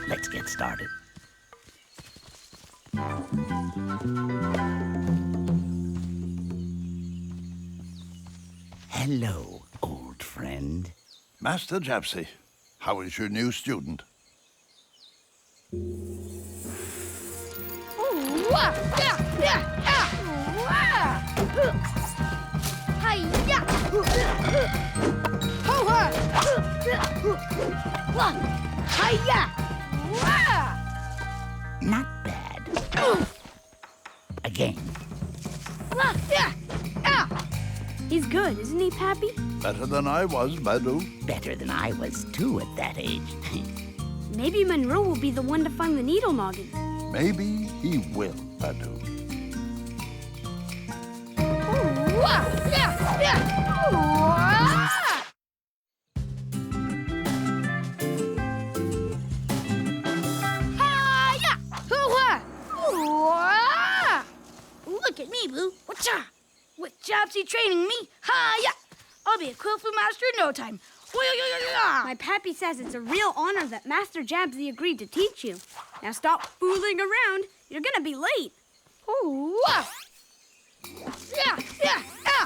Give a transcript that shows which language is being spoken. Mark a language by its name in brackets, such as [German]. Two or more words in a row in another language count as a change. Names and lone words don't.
[English] Let's get started. Hello, old friend. Master Jabbsi, how is your new student? Ooh, wah, yeah, yeah, ah, wah. Hi-ya. Ho-ha. Wah. Hi-ya. Wah. Not bad. Oof. Again. Wah, yeah, ah. He's good, isn't he, Pappy? Better than I was, Badou. Better than I was, too, at that age. Maybe Munroe will be the one to find the needle noggin. Maybe he will, Badou. Ooh, wah, yeah, yeah. Wah. Hi-ya. Hoo-ha. Wah. Look at me, Boo. Whatcha? With Japsi training me, hi-ya. I'll be a Quill Fu master in no time. My pappy says it's a real honor that Master Jabbsi agreed to teach you. Now stop fooling around. You're gonna be late. Ooh, ah. Yeah, yeah, ah.